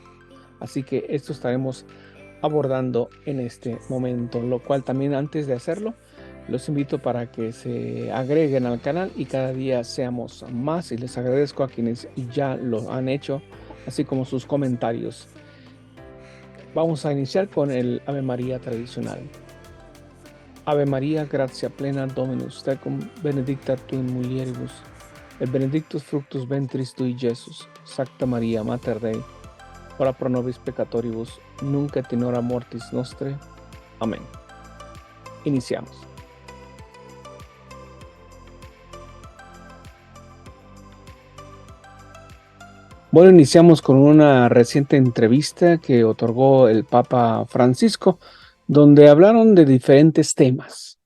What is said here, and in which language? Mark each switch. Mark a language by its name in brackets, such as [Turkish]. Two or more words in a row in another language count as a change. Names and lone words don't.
[Spanish] Así que esto estaremos abordando en este momento, lo cual también antes de hacerlo, los invito para que se agreguen al canal y cada día seamos más, y les agradezco a quienes ya lo han hecho, así como sus comentarios. Vamos a iniciar con el Ave María tradicional. [Latin] Ave María, gratia plena, Dominus tecum, benedicta tu in mulieribus, et benedictus fructus ventris tui, Iesus. Sancta Maria, Mater Dei, ora pro nobis peccatoribus, nunc et in hora mortis nostre. [Spanish] Amén. Iniciamos. Bueno, iniciamos con una reciente entrevista que otorgó el Papa Francisco, donde hablaron de diferentes temas.